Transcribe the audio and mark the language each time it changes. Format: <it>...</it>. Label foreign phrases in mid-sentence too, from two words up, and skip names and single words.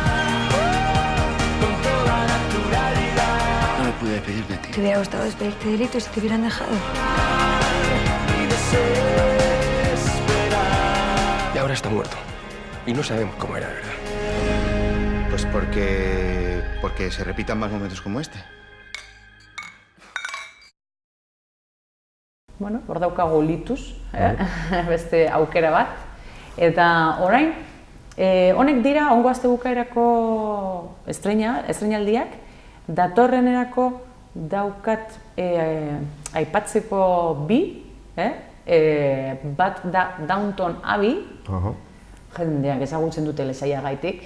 <es>Con toda naturalidad. No me pude despedir de ti. ¿Te hubiera gustado despedirte de Lito y si te hubieran dejado? Y desesperar. Y ahora está muerto. Y no sabemos cómo era, de verdad. Pues porque se repitan más momentos como este.</es> <eu>Bueno, hor daukagu Litus, beste aukera bat. Eta orain, honek dira ongo aste bukaerako estreinaldiak, datorrenerako daukat aipatzeko bi, bat da Downton Abbey, jendeak ezagutzen du telesaiagaitik.</eu>